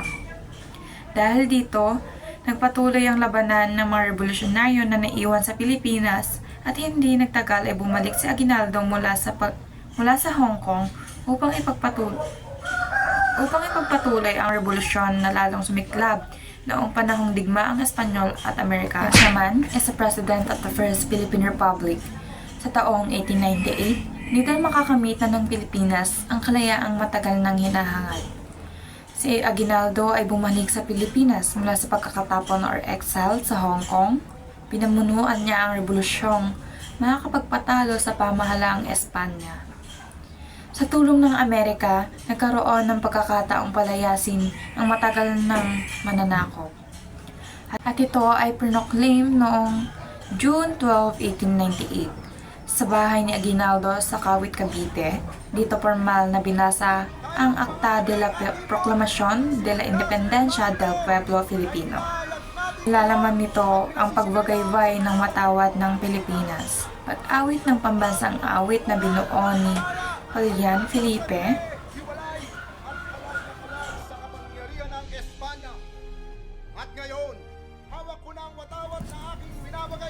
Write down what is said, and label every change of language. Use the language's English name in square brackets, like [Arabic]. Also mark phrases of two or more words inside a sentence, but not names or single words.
[Filipino] Dahil dito, nagpatuloy ang labanan ng mga revolusyonaryo na naiwan sa Pilipinas at hindi nagtagal ay bumalik si Aguinaldo mula sa Hong Kong upang ipagpatuloy ang revolusyon na lalong sumiklab noong panahong digmaang Espanyol at Amerikano. [English] Next naman is the President of the First Philippine Republic. [Filipino] Sa taong 1898, dito makakamit na ng Pilipinas ang kalayaang matagal nang hinahangad. Si Aguinaldo ay bumalik sa Pilipinas mula sa pagkakatapon [English] or exile [Filipino] sa Hong Kong. Pinamunuan niya ang revolusyong makakapagpatalo sa pamahalaang Espanya. Sa tulong ng Amerika, nagkaroon ng pagkakataong palayasin ang matagal ng mananakop. At ito ay proclaim noong June 12, 1898 sa bahay ni Aguinaldo sa Kawit, Cavite. Dito formal na binasa ang Acta de la Proclamación de la Independencia del Pueblo Filipino. Nilalaman nito ang pagbagaybay ng matawad ng Pilipinas, pag-awit ng pambansang awit na binuo ni Julian Felipe, sa kapangyarihan ng Espanya. At ngayon, hawak ko na ang watawat na aking binabagay.